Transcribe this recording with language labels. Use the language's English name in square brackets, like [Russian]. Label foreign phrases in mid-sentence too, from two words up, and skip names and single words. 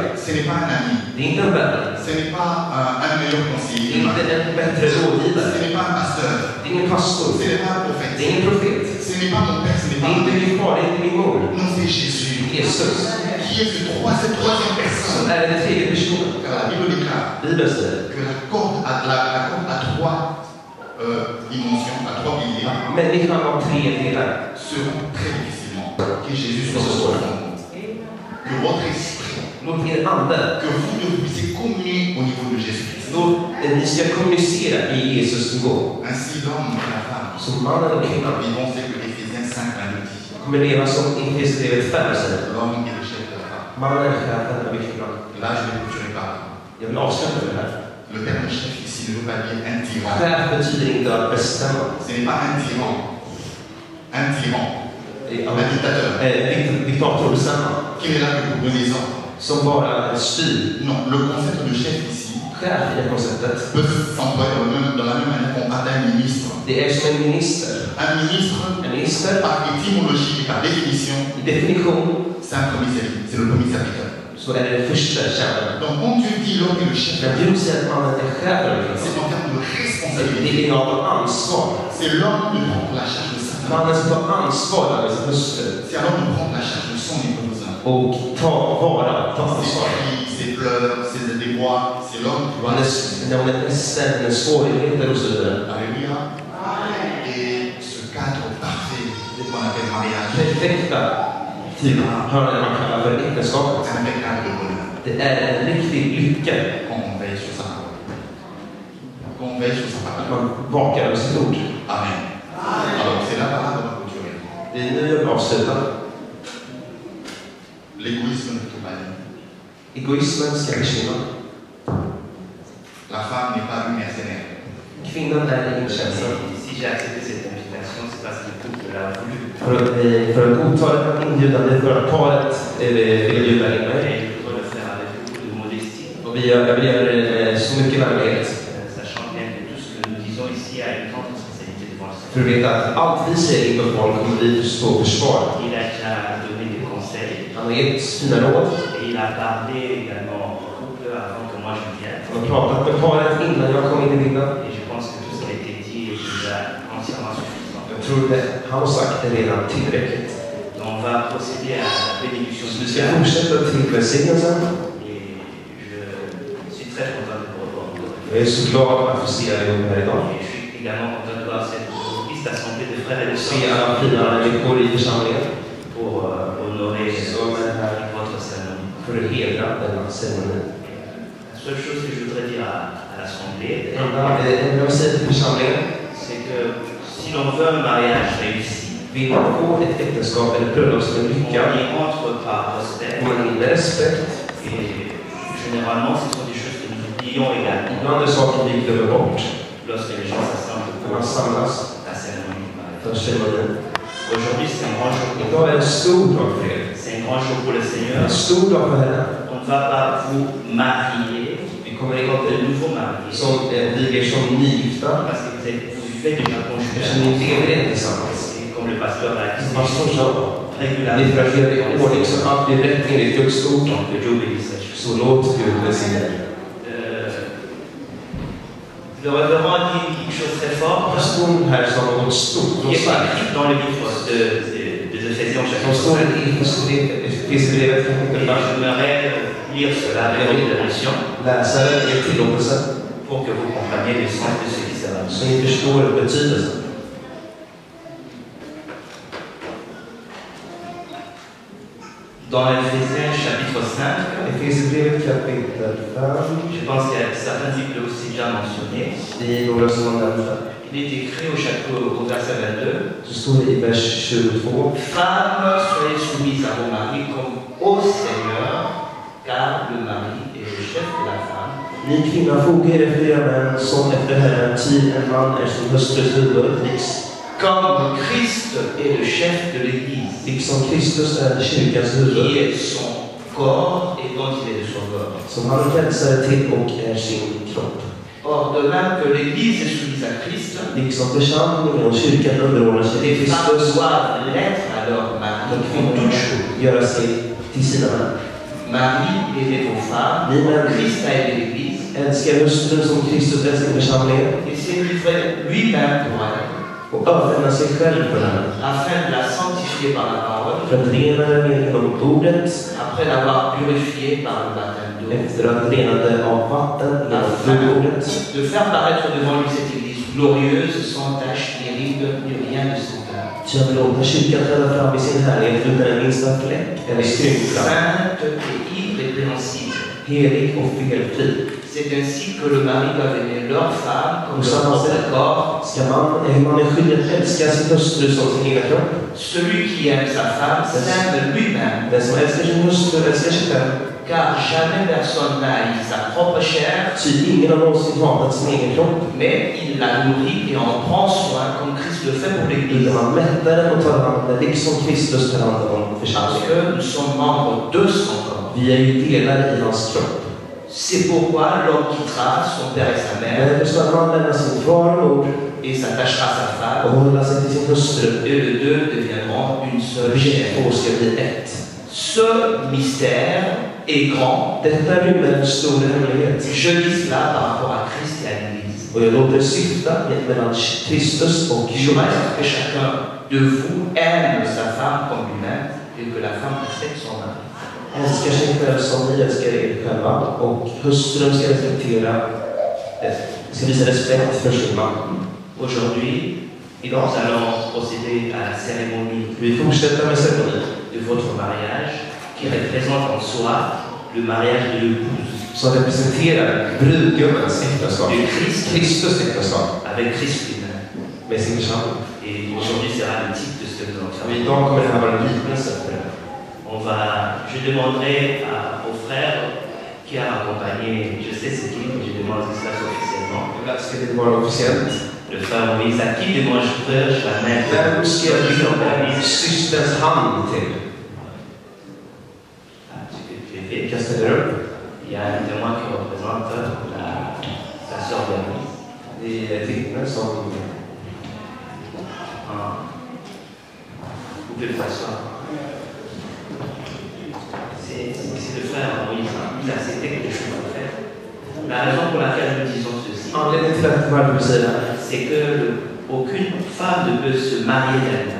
[French] ce n'est pas un ami, [Swedish] Det är inte en vän. [French] ce n'est pas un meilleur [Swedish] Det [French] conseiller, [Swedish] är inte en bättre [French] ce [Swedish] rådgivare. [French] n'est pas un pasteur, [Swedish] Det är ingen pastor. [French] ce n'est pas un [Swedish] Det är [French] prophète, [Swedish] ingen profet. [French] ce n'est pas mon père, ce n'est [Swedish] Det [French] pas [Swedish] är [French] mon [Swedish] inte [French] mère. [Swedish] min far, det är inte min mor. [French] Non, c'est Jésus Jesus. qui est cette troisième [Swedish] Som [French] personne. [Swedish] är den 3:e personen. [French] Car la Bible déclare [Swedish] Bibeln säger [French] que la corde a trois dimensions, à trois piliers, [Swedish] att människan har 3 delar. [French] seront très difficilement que Jésus soit ce soir. Que votre esprit, [Swedish] Låt er ande, [French] que vous ne puissiez communier au niveau de Jésus-Christ. [Swedish] låt ni ska kommunicera i Jesus nivå. [French] Ainsi, l'homme et la femme [Swedish] Som mannen och kvinnan [French] vivons ce que Éphésiens 5:22 dit. [Swedish] kommer leva som Efesierbrevet 5 säger. [French] L'homme est le chef de la femme. [Swedish] Mannen är chefen över kvinnan. [French] Là, je ne clôturerai pas. [Swedish] Jag vill avsluta med det här. [French] Le terme chef ici ne veut pas dire un tyran. [Swedish] Chef betyder inte att bestämma. [French] Ce n'est pas un tyran. Un tyran. Un dictateur. [Swedish] Diktator bestämma. [French] Qui est là que pour donner des ordres. [Swedish] Som bara styr. [French] Non, le concept de chef ici [Swedish] Chef i det konceptet. [French] peut s'employer dans la même manière qu'on parle d'un ministre. [Swedish] Det är som en minister. [French] Un ministre, [Swedish] En minister, [French] par étymologie et par définition, [Swedish] i definition, [French] c'est un premier serviteur. C'est le premier serviteur. [Swedish] så är det den första tjänaren. [French] Donc, quand Dieu dit l'homme est le chef, [Swedish] När Gud säger att mannen är chef över kvinnan, [French] c'est en termes de [Swedish] det [French] responsabilité. [Swedish] är av ansvar. [French] C'est l'homme de prendre la charge de sa femme. [Swedish] Mannen ska ta ansvar över sin hustru [French] C'est à l'homme de prendre la charge de son épouse. [Swedish] och ta [French] Ses [Swedish] ansvar. [French] cris, ses pleurs, ses débois, c'est l'homme qui doit. [Swedish] När hon är ledsen, när svårigheter och så vidare. [French] Alléluia. Et ce cadre parfait qu'on appelle mariage, [Swedish] Perfekta typ, hör det man kallar för äktenskapet. [French] c'est un vrai cadre de bonheur. [Swedish] Det är en riktig lycka [French] Quand on veille sur sa parole. Quand on veille sur sa [Swedish] att [French] parole. [Swedish] man vakar över sitt ord. [French] Amen. Alors, c'est là par là qu'on va clôturer. [Swedish] Det är nu jag vill avsluta. [French] L'égoïsme ne peut pas dire. [Swedish] Egoismen ska försvinna. [French] La femme n'est pas une mercenaire. [Swedish] Kvinnan är ingen tjänare. [French] Si j'ai accepté cette invitation, c'est parce que le couple l'a voulu. [Swedish] För att godta ett inbjudande för att paret ville bjuda in mig. [French] Et il faut le faire avec beaucoup de modestie. [Swedish] Och vi jag vill göra det med så mycket vänlighet. [French] Sachant bien que tout ce que nous disons ici a une grande responsabilité devant le Seigneur. [Swedish] För du vet att allt vi säger inför folk kommer vi stå och försvara. [French] Il a déjà donné des conseils. [Swedish] Han har gett fina råd. [French] Et il a parlé également au couple avant que moi je vienne. [Swedish] Han har pratat med paret innan jag kom in i bilden. [French] Et je pense que tout ce qui a été dit est déjà entièrement suffisant. [Swedish] Jag tror det han har sagt är redan tillräckligt. [French] Donc on va procéder à la bénédiction [Swedish] Så [French] du [Swedish] vi ska [French] Seigneur. [Swedish] fortsätta till välsignelsen. [French] Et je suis très content de vous revoir. [Swedish] Jag är så glad att få se er ihop här idag. [French] Et je suis également content de voir cette triste assemblée de frères et de [Swedish] Se alla fina [French] sœurs [Swedish] människor i församlingen. [French] pour honorer [Swedish] Som är här [French] votre cérémonie. [Swedish] för att hedra denna ceremoni. [French] La seule chose que je voudrais dire à l'assemblée, [Swedish] Det enda jag vill säga till församlingen. [French] c'est que si l'on veut un mariage réussi, [Swedish] Vill man få ett äktenskap eller bröllop som är [French] on [Swedish] lyckat. [French] y entre par respect. [Swedish] Man med respekt. [French] Et généralement, ce sont des choses que nous oublions également [Swedish] Ibland är det saker vi glömmer bort. [French] lorsque les gens s'assemblent [Swedish] När man samlas [French] pour la cérémonie du mariage. [Swedish] för ceremonin. [French] Aujourd'hui, c'est un grand jour. [Swedish] Idag är en stor dag för er. [French] C'est un grand jour pour le Seigneur. [Swedish] En stor dag för Herren. [French] On ne va pas vous marier [Swedish] Vi kommer [French] comme de [Swedish] inte [French] nouveaux mariés. [Swedish] som viger som nygifta. [French] Parce que vous vivez déjà [Swedish] Eftersom ni [French] conjugalement. [Swedish] lever inte tillsammans. [French] Et comme le pasteur l'a [Swedish] Som [French] dit, [Swedish] pastorn sa. Det är [French] régulièrement. [Swedish] för att göra det i ordning så att allt blir rätt enligt Guds ord. [French] Donc que Dieu bénisse les choses. [Swedish] Så låt Gud välsigna er. [French] Le révérend a dit quelque chose de très fort. [Swedish] Pastorn här sa något stort. [French] Qui est pas écrit dans le livre des Éphésiens [Swedish] Som [French] chapitre [Swedish] står 5. i Efesierbrevet [French] Et [Swedish] kapitel 5. [French] j'aimerais lire cela avec permission [Swedish] Läsa det i tillåtelse. [French] pour que vous compreniez le sens de ce qui sera dit. [Swedish] Så ni förstår betydelsen. [French] Dans Éphésiens chapitre 5, [Swedish] Efesierbrevet kapitel 5. [French] je pense qu'il y a certains types aussi déjà mentionnés. [Swedish] Det är några som har nämnt det. [French] Il est écrit au verset 22. [Swedish] Så står det i vers 22. [French] Femmes, soyez soumises à vos maris comme au Seigneur, car le mari est le chef de la femme. [Swedish] Ni kvinnor foga er efter era män som efter Herren, ty en man är som hustrus huvud, [French] Comme Christ est le chef de l'Église, [Swedish] liksom Kristus är kyrkans [French] qui [Swedish] huvud, [French] est son corps et dont il est le sauveur. [Swedish] som han frälsare till och är sin kropp. [French] Or, de même que l'Église est soumise à Christ, [Swedish] Liksom församlingen och kyrkan underordnar sig till [French] les femmes [Swedish] Kristus, [French] doivent l'être à leur mari [Swedish] och [French] en toutes [Swedish] kvinnorna [French] choses. [Swedish] göra sig till sina män. [French] Marie, aimez vos femmes, [Swedish] Ni män, [French] Christ a aimé l'Église, [Swedish] älskar hustrun som Kristus älskar församlingen, [French] et s'est livré lui-même pour elle, [Swedish] och överlämnar sig själv för henne, [French] afin de la sanctifier par la parole, [Swedish] för att rena henne genom ordet, [French] après l'avoir purifiée par le baptême d'eau, [Swedish] efter att rena det av vatten genom blodordet, [French] de faire paraître devant lui cette Église glorieuse, sans tache, ni ride, ni rien de semblable. [Swedish] så jag vill låta kyrkan träda fram i sin härlighet utan en minsta fläck eller skrynkla, [French] Sainte et irrépréhensible. [Swedish] helig och felfri. [French] C'est ainsi que le mari doit aimer leur femme comme [Swedish] Och [French] leur [Swedish] samma [French] propre [Swedish] sätt [French] corps. [Swedish] ska man är skyldig att älska sin hustru som sin egen kropp. [French] Celui qui aime sa femme s'aime lui-même, [Swedish] Den som älskar sin hustru älskar sig själv. [French] car jamais personne n'a haï sa propre chair, [Swedish] Ty ingen har någonsin hatat sin egen kropp, [French] mais il la nourrit et en prend soin comme Christ le fait pour l'Église. [Swedish] utan man mättar den och tar hand om den, liksom Kristus tar hand om [French] Parce [Swedish] församlingen. [French] que nous sommes membres de son corps. [Swedish] Vi är ju delar i hans kropp. [French] C'est pourquoi l'homme quittera son père et sa mère [Swedish] Därför ska man lämna sin far och mor [French] et s'attachera à sa [Swedish] och [French] femme, [Swedish] hålla sig till sin hustru. [French] et les deux deviendront une seule [Swedish] Vi [French] chair. [Swedish] två ska bli ett. [French] Ce mystère est grand. [Swedish] Detta rymmer en stor hemlighet. [French] Je dis cela par rapport à Christ et à l'Église. [Swedish] Och jag låter syfta mellan Kristus och [French] Je [Swedish] kyrkan. [French] reste que chacun de vous aime sa femme comme lui-même et que la femme respecte son mari. [Swedish] Älskar sig själv som ni älskar er själva, och hustrun ska visa respekt för sin man. [French] Aujourd'hui, nous allons procéder à la cérémonie [Swedish] Vi fortsätter med ceremonin [French] de votre mariage qui représente en soi le mariage de l'épouse [Swedish] som representerar brudgummens äktenskap, [French] de Christ [Swedish] Kristus äktenskap [French] avec Christ lui-même. [Swedish] med sin församling. [French] Et aujourd'hui sera le titre de ce que nous allons [Swedish] Och [French] faire. [Swedish] idag kommer det här vara en liknelse för det. [French] Je demanderai au frère qui a accompagné, je sais ce qu'il, mais je demande cela officiellement. [Swedish] Ska det vara officiellt? [French] Le frère Moïse, à qui demange-je la main? [Swedish] Vem ska jag [French] Celui qui [Swedish] ge [French] organise. [Swedish] systerns hand till? [French] Ah, tu peux lever. [Swedish] Vilka ställer upp? [French] Il y a un témoin qui représente [Swedish] vittnen som... [French] Vous pouvez le s'asseoir. C'est le frère Moïse, il a accepté que les choses soient faites. La raison pour laquelle nous disons ceci, c'est que aucune femme ne peut se marier d'elle-même.